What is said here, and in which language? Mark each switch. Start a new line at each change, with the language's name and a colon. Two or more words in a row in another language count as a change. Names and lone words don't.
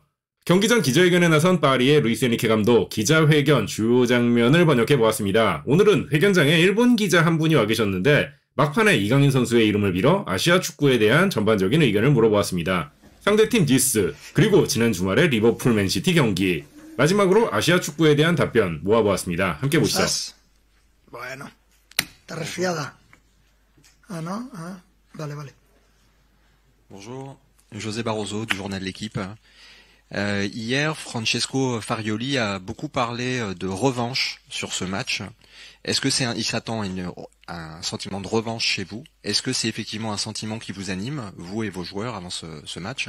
Korean: 경기 전 기자회견에 나선 파리의 루이스 에니케 감독 기자회견 주요 장면을 번역해 보았습니다. 오늘은 회견장에 일본 기자 한 분이 와 계셨는데 막판에 이강인 선수의 이름을 빌어 아시아 축구에 대한 전반적인 의견을 물어보았습니다. 상대팀 니스, 그리고 지난 주말에 리버풀 맨시티 경기, 마지막으로 아시아 축구에 대한 답변 모아보았습니다. 함께 보시죠.
Spanish: ¿Estás resfriada? Ah, non? Ah, vale, vale.
French: Bonjour, José Barroso du journal L'Équipe. Hier, Francesco Farioli a beaucoup parlé de revanche sur ce match. Est-ce que il s'attend à un sentiment de revanche chez vous? Est-ce que c'est effectivement un sentiment qui vous anime, vous et vos joueurs, avant ce match?